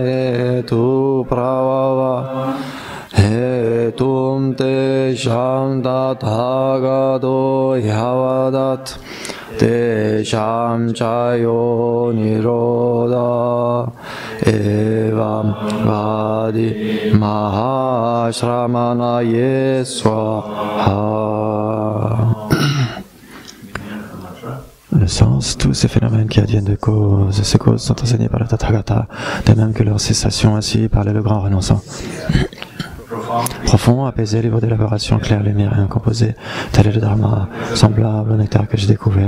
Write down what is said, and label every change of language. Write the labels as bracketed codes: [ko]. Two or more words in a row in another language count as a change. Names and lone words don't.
[sa] hetu pravava Hetum te shamdatagado yavadat te shamjayo niroda evam vadi mahashramana yeswaha. [fr] Le sens, tous ces phénomènes qui adviennent de causes, ces causes sont enseignés par le Tathagata, de même que leur cessation ainsi par le grand renonçant. Profond, apaisé, libre d'élaboration, clair, lumière et incomposé, tel est le Dharma, semblable au nectar que j'ai découvert.